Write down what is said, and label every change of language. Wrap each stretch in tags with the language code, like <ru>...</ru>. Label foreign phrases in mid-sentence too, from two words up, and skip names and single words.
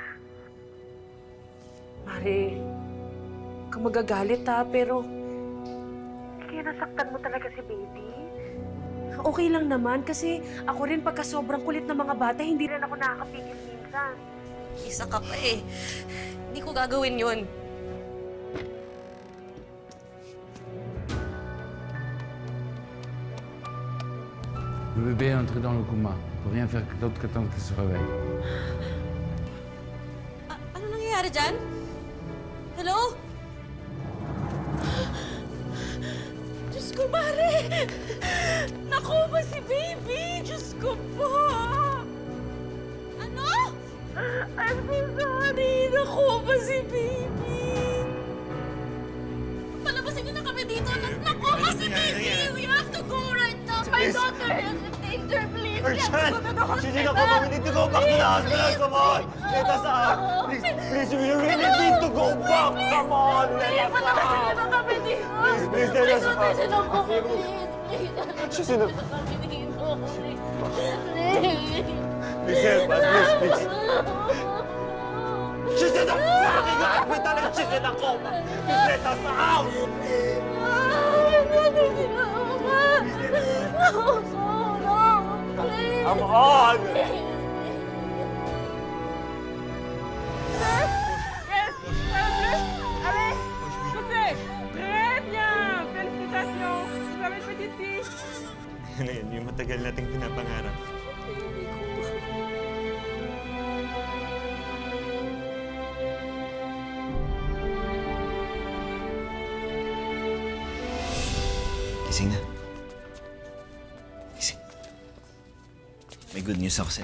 <tl>Mare, kang magagalit ha, pero kaya nasaktan mo talaga si baby? Okay lang naman kasi ako rin pagka sobrang kulit ng mga bata, hindi rin ako nakakapigil minsan. Isa ka pa eh. Hindi ko gagawin yun.</tl> <fr>Le bébé est entré dans le coma. On peut rien faire d'autre qu'attendre qu'il se réveille.</fr> <tl>Ano nangyayari dyan? Hello? Diyos ko, Mare! Naku ba si baby? Diyos ko po!</tl> <en>Ano? I'm so sorry! Naku ba si baby?</en> <tl>Palabasin niyo na kami dito! Naku ba si baby?</tl> <en>We have to go right now! My daughter is in danger! Please! Urgent! Let's go to the Oxygen hospital!</en> <tl>ako!</tl> <en>We need to go back to the hospital! Come on! Let us out! Please, we really need to go back! Come on! Let us</en> <tl>Palabasin niyo</tl> <en>out!</en> <tl>na kami dito!</tl> <en>Please, let us out! Please, ako, please! She's in the...</en> <tl>Kami dito,</tl> <en>please! Please help us, please! She's in the fucking hospital and she's in a coma! Please let us out! Come on! Yes!</en> <fr>Allez! Poussez! Très bien! Félicitations! Vous avez une petite fille!</fr> <tl>Ano yun, yung matagal nating pinapangarap. Gising na. Gising. May</tl> <en>good news</en> <tl>ako sa'yo.</tl>